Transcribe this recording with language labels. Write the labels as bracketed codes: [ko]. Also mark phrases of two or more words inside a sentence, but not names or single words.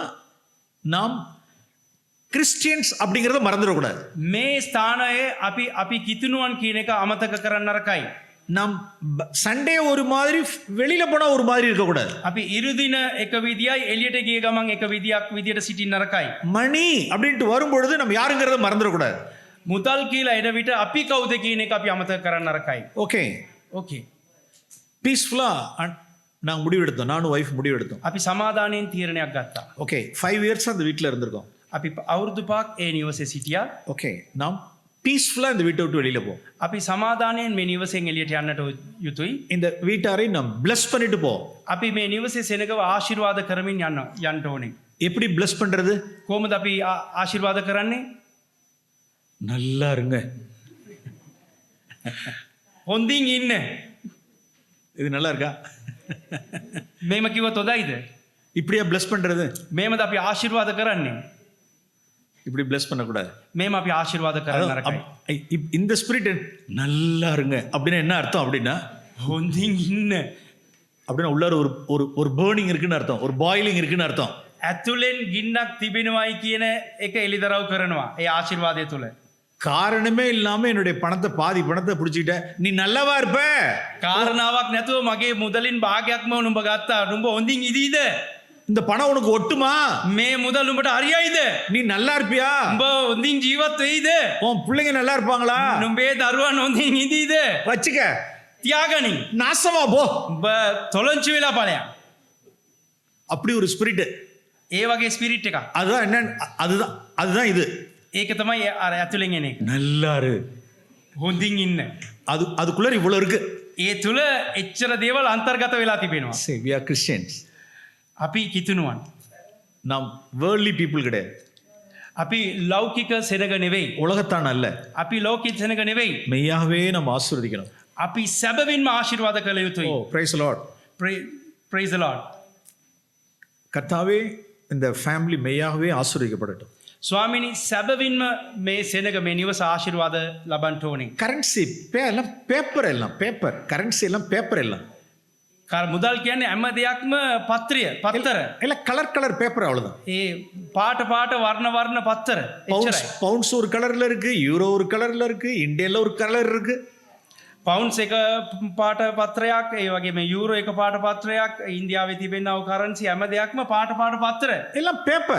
[ta] இந்த இடத்துல தான் நாம் கிறிஸ்டியன்ஸ் அப்படிங்கிறத மறந்துடக்கூடாது. [si] මේ ස්ථානයේ අපි කිතුනුවන් කියන එක අමතක කරන්න නරකයි. [ta] நாம் சண்டே ஒரு மாதிரி வெளியில போனா ஒரு மாதிரி இருக்கக்கூடாது. [si] අපි ඉරුදින එක විදියයි එළියට ගිය ගමන් එක විදියක් විදියට සිටින්න නරකයි. [ta] மணி அப்படின்ட்டு வரும்பொழுது நம்ம யாருங்கிறத மறந்துடக்கூடாது. [si] මුදල් කියලා එන විට අපි කවුද කියන එක අපි අමතක කරන්න නරකයි. [ta] ஓகே, [si] ඕකේ. [ta] பீஸ்ஃபுல்லா நாங்கள் முடிவெடுத்தோம், நானும் ஒய்ஃப் முடிவெடுத்தோம். [si] අපි සමාදානයෙන් තීරණයක් ගත්තා. [ta] ஓகே, 5 இயர்ஸ் அந்த வீட்டில் இருந்திருக்கோம். [si] අපි අවුරුදු 5ක් ඒ නිවසේ සිටියා. [ta] ஓகே, நாம் பீஸ்ஃபுல்லா இந்த வீட்டை விட்டு வெளியில போவோம். [si] අපි සමාදානයෙන් මේ නිවසෙන් එළියට යන්නට යුතුයි. [ta] இந்த வீட்டாரை நாம் பிளஸ் பண்ணிட்டு போவோம். [si] අපි මේ නිවසේ සෙනගව ආශිර්වාද කරමින් යන්න ඕනේ. [ta] எப்படி பிளஸ் பண்றது? [si] කොහොමද අපි ආශිර්වාද කරන්නේ? [ta] நல்லா இருங்க, [si] හොඳින් ඉන්න. [ta] இது நல்லா இருக்கா? [si] මේම කිව්වොත් හොඳයිද? [ta] இப்படியா பிளஸ் பண்றது? [si] මේමද අපි ආශිර්වාද කරන්නේ? [ta] இப்படி பிளஸ் பண்ணக்கூடாது. [si] මේම අපි ආශිර්වාද කරන්න නරකයි. [ta] இந்த ஸ்பிரிட் நல்லா இருங்க அப்படின்னா என்ன அர்த்தம்? அப்படின்னா [si] හොඳින් ඉන්න. [ta] அப்படின்னா உள்ளார ஒரு ஒரு ஒரு பேர்னிங் இருக்குன்னு அர்த்தம், ஒரு பாயிலிங் இருக்குன்னு அர்த்தம். [si] ඇතුලෙන් ගින්නක් තිබෙනවයි කියන එක එළිදරව් කරනවා ඒ ආශිර්වාදය තුල. [ta] காரணமே இல்லாம என்னுடைய பணத்தை பாதி பணத்தை பிடிச்சிட்ட, நீ நல்லவா இருப்ப. [si] කාරණාවක් නැතුව මගේ මුදලින් භාගයක්ම උඹ ගත්තා. උඹ හොඳින් ඉදීද? [ta] இந்த பணம் உனக்கு ஒட்டுமா? [si] මේ මුදල් උඹට හරියයිද? [ta] நீ நல்லா இருப்பியா? [si] උඹ හොඳින් ජීවත් වෙයිද? [ta] உன் பிள்ளைங்க நல்லா இருப்பாங்களா? [si] උඹේ දරුවන් හොඳින් ඉදීද? [ta] வச்சுக்க, [si] තියාගනි. [ta] நாசமா போ. [si] උඹ තොලංචි වෙලා ඵලයන්. [ta] அப்படி ஒரு ஸ்பிரிட். [si] ඒ වගේ ස්පිරිට් එකක්. [ta] அதுதான் என்ன, அதுதான் அதுதான் இது. [si] ඒක තමයි අර ඇතුලෙන් එන එක. [ta] நல்லா இரு, [si] හොඳින් ඉන්න. [ta] அதுக்குள்ள இவ்வளவு இருக்கு. [si] ඒ තුල එච්චර දේවල් අන්තර්ගත වෙලා තිබෙනවා. [en] Say we are Christians. [si] අපි කිතුනුවන්. [ta] நாம் [en] worldly people [ta] கிடையாது. [si] අපි ලෞකික සෙනග නෙවෙයි. [ta] உலகத்தான் அல்ல. [si] අපි ලෞකික සෙනග නෙවෙයි. [ta] மெய்யாகவே நம்ம ஆசீர்வதிக்கணும். [si] අපි සැබවින්ම ආශිර්වාද කළ යුතුයි. [en] ஓ praise the Lord. Praise the Lord. [ta] கர்த்தாவே இந்த ஃபேமிலி மெய்யாகவே ஆசீர்வதிக்கப்படட்டும். [si] ස්වාමිනී සැබවින්ම මේ සෙනග මේ නිවස ආශිර්වාද ලබන්න ඕනේ. [ta] கரன்சி எல்லாம் பேப்பர், எல்லாம் பேப்பர், கரன்சி எல்லாம் பேப்பர் எல்லாம். [si] මුදල් කියන්නේ හැම දෙයක්ම පත්‍රය, පත්තර. [ta] எல்லாம் கலர் கலர் பேப்பர் அவ்வளவுதான். [si] ඒ පාට පාට වර්ණ වර්ණ පත්තර. එච්චරයි. [ta] பவுண்ட்ஸ் ஒரு கலர்ல இருக்கு, யூரோ ஒரு கலர்ல இருக்கு, இந்தியால ஒரு கலர் இருக்கு. [si] පවුන්ස් එක පාට පත්‍රයක්, ඒ වගේම යූරෝ එක පාට පත්‍රයක්, ඉන්දියාවේ තිබෙනව කරන්සි හැම දෙයක්ම පාට පාට පත්තර. [ta] எல்லாம் பேப்பர்.